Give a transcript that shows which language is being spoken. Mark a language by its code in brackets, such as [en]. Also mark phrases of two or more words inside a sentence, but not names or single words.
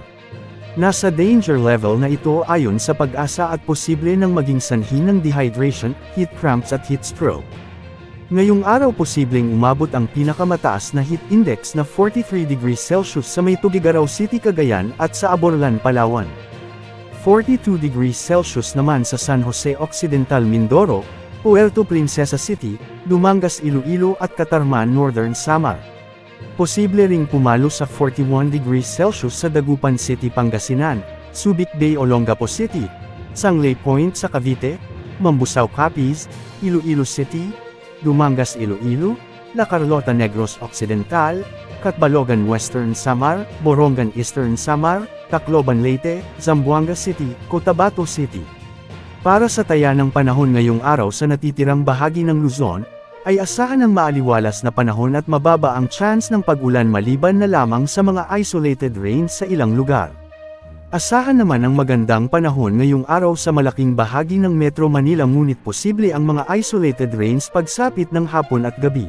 [tl] Nasa danger level na ito ayon sa Pag-asa at posible nang maging sanhi ng dehydration, [en] heat cramps [tl] at [en] heat stroke. [tl] Ngayong araw posibleng umabot ang pinakamataas na heat index na 43 [en] degrees Celsius [tl] sa may Tuguegarao City, Cagayan at sa Aborlan, Palawan. 42 [en] degrees Celsius [tl] naman sa San Jose Occidental, Mindoro, Puerto Princesa City, Dumangas, Iloilo at Catarman, Northern Samar. Posible ring pumalo sa 41 [en] degrees Celsius [tl] sa Dagupan City, Pangasinan, Subic Bay, Olongapo City, Sangley Point sa Cavite, Mambusaw, Capiz, Iloilo City, Dumangas, Iloilo, La Carlota, Negros Occidental, Catbalogan, Western Samar, Borongan, Eastern Samar, Tacloban, Leyte, Zamboanga City, Cotabato City. Para sa taya ng panahon ngayong araw sa natitirang bahagi ng Luzon, ay asahan ng maaliwalas na panahon at mababa ang chance ng pag-ulan maliban na lamang sa mga [en] isolated rains [tl] sa ilang lugar. Asahan naman ang magandang panahon ngayong araw sa malaking bahagi ng Metro Manila, ngunit posible ang mga [en] isolated rains [tl] pagsapit ng hapon at gabi.